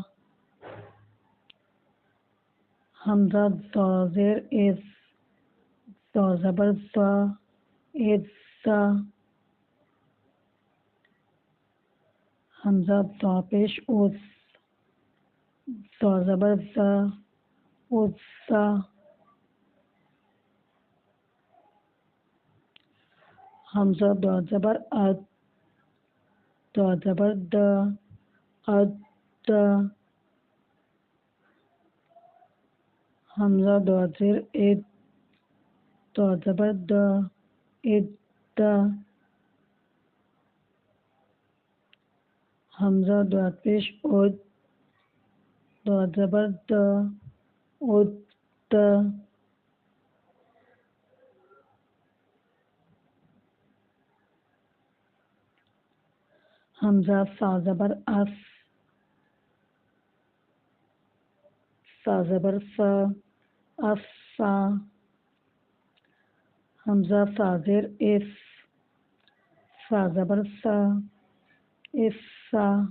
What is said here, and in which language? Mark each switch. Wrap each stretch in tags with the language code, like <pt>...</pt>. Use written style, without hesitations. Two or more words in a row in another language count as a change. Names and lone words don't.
<ur>حمزہ زا زیر از زا زبر زا از زا. حمزہ زا پیش از زا زبر زا از زا. حمزہ دا زبر اد دا زبر دا اد دا. حمزہ دا زیر اد دا زبر دا اد دا. حمزہ دا پیش اد دا زبر دا اد دا. حمزہ سا زبر اس سا زبر سا اس سا. حمزہ سا زیر اس سا زبر سا اس سا.</ur>